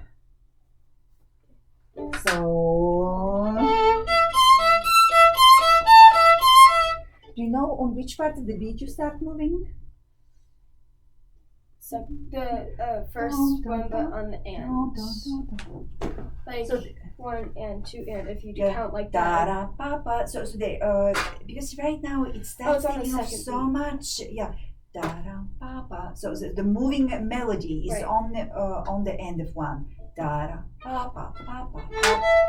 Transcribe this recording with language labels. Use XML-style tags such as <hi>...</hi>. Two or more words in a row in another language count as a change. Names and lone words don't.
<en>So, do you know on which part of the beat you start moving? So the first one, but on the and. Like So 1 and 2 and if you do Yeah. count like Da that. da pa pa. So they because right now it Oh, starts it's on the taking off second so much. Yeah. Da da pa pa. So the moving melody is Right. on the end of one. Da da pa pa pa pa. pa.</en>